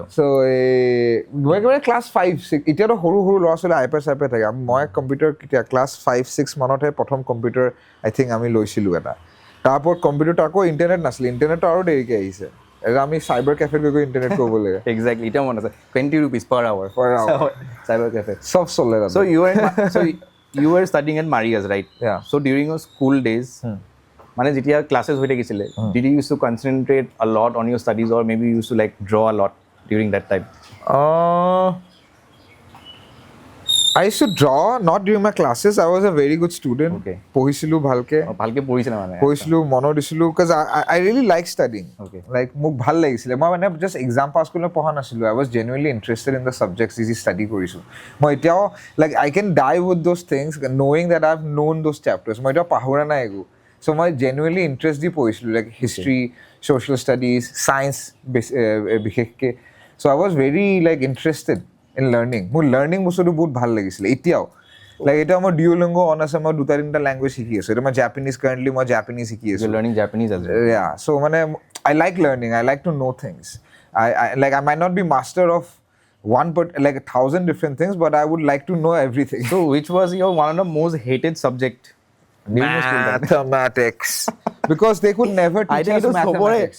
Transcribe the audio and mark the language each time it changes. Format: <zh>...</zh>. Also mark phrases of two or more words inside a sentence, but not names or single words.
<as>চ' মই মানে ক্লাছ 5-6 এতিয়াতো সৰু ল'ৰা ছোৱালী আইপেড চাইপেড থাকে মই কম্পিউটাৰ কেতিয়া ক্লাছ 5-6 মানতহে প্ৰথম কম্পিউটাৰ</as> <en>I think</en> <as>আমি লৈছিলোঁ এটা তাৰ ওপৰত কম্পিউটাৰটো আকৌ ইণ্টাৰনেট নাছিলে ইণ্টাৰনেটটো আৰু দেৰিকৈ আহিছে আমি</as> <en>cyber cafeত</en> <as>গৈ ইণ্টাৰনেট কৰিব লাগে</as> <en>এক্সেক্টলি</en> <as>এতিয়া মনত আছে</as> <en>20 rupees per hour cyber cafe</en> <as>চব চলে</as> <en>so you were studying at Marias, right? Yeah. So during your school days</en> <as>মানে যেতিয়া ক্লাছেছ হৈ থাকিছিলে</as> <en>did you used to concentrate a lot on your studies or maybe you used to like draw a lot during that time? I used to draw not during my classes. I was a very good student. Okay.</en> <as>পঢ়িছিলোঁ ভালকে পঢ়িছিলা মানে পঢ়িছিলোঁ মনত দিছিলোঁ</as> <en>because I really like studying. Okay.</en> <as>Like মোক ভাল লাগিছিলে মই মানে</as> <en>just exam pass</en> <as>কৰিবলৈ পঢ়া নাছিলোঁ</as> <en>I was genuinely interested in the subjects</en> <as>যি study কৰিছোঁ মই এতিয়াও</as> <en>like I can die with those things knowing that I've known those chapters</en> <as>মই এতিয়াও পাহৰা নাই একো so মই</as> <en>genuinely interest</en> <as>দি পঢ়িছিলোঁ</as> <en>like history, social studies, science</en> <as>বিশেষকৈ</as> <en>so I was very like interested in learning</en> <as>মোৰ learning বস্তুটো বহুত ভাল লাগিছিলে এতিয়াও like এতিয়া মই Duolingo on আছে মই দুটা তিনিটা ল্যাঙ্গুৱেজ শিকি আছোঁ এতিয়া মই জাপানীজ কাৰেণ্টলি মই জাপানীজ শিকি আছোঁ</as> <en>learning Japanese as well. yeah so মানে I like learning I like to know things I might not be master of like 1,000 different things but I would like to know everything So which was your one of the most hated subject? Mathematics because they could never teach us mathematics</en>